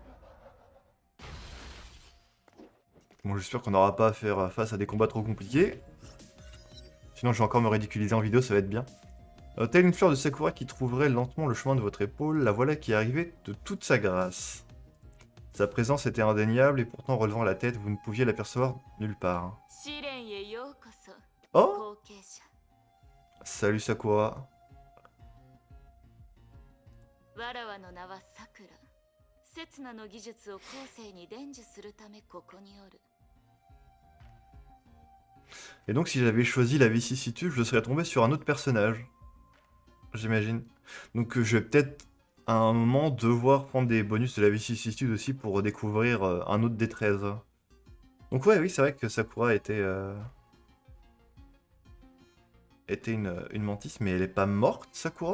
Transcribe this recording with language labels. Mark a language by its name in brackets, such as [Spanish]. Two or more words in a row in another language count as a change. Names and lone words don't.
[French] Bon, j'espère qu'on n'aura pas à faire face à des combats trop compliqués. Sinon, je vais encore me ridiculiser en vidéo, ça va être bien. Telle une fleur de Sakura qui trouverait lentement le chemin de votre épaule, la voilà qui arrivait de toute sa grâce. Sa présence était indéniable et pourtant, relevant la tête, vous ne pouviez l'apercevoir nulle part. [Japanese] 試練へようこそ Oh! 後継者 [French] Salut Sakura. [Japanese] わらわの名はさくら刹那の技術を後世に伝授するためここにおる [French] Et donc, si j'avais choisi la vicissitude, je serais tombé sur un autre personnage. J'imagine. Donc, je vais peut-être à un moment devoir prendre des bonus de la vicissitude aussi pour découvrir un autre des 13. Donc, ouais, oui, c'est vrai que Sakura était une mantis, mais elle est pas morte, Sakura?